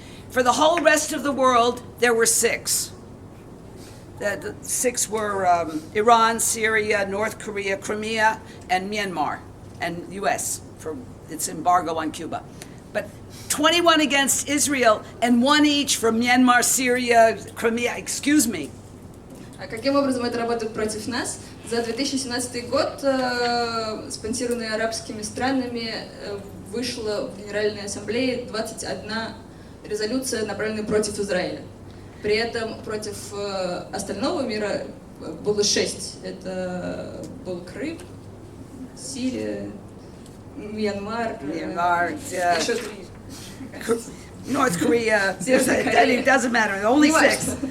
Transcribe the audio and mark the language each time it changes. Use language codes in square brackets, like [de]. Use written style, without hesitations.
[en] For the whole rest of the world, there were 6. The 6 were Iran, Syria, North Korea, Crimea, and Myanmar, and U.S. for its embargo on Cuba. But 21 against Israel and 1 each for Myanmar, Syria, Crimea, excuse me. [ru] А каким образом это работает против нас? За 2017 год, спонсированный арабскими странами, вышла в Генеральной Ассамблее 21 резолюция, направленная против Израиля. При этом против остального мира было 6. Это был Крым, Сирия, Мьянмар, еще 3. [en] North Korea, it doesn't matter, only 6.